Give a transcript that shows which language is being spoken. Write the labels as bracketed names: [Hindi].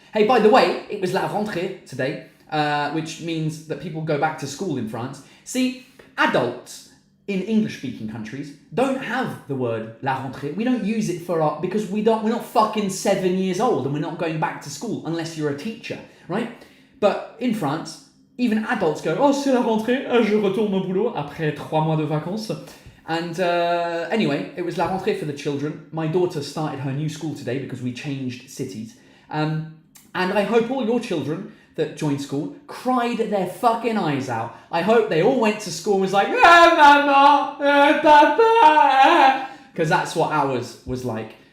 [English] Hey, by the way, it was la rentrée today, which means that people go back to school in France. See, adults in English-speaking countries don't have the word la rentrée. We don't use it because we're not fucking 7 years old and we're not going back to school unless you're a teacher, right? But in France, even adults go, [French] oh, c'est la rentrée, je retourne au boulot après 3 mois de vacances. [English] And anyway, it was la rentrée for the children. My daughter started her new school today because we changed cities. And I hope all your children that joined school cried their fucking eyes out. I hope they all went to school and was like, Mama, Papa, because that's what ours was like.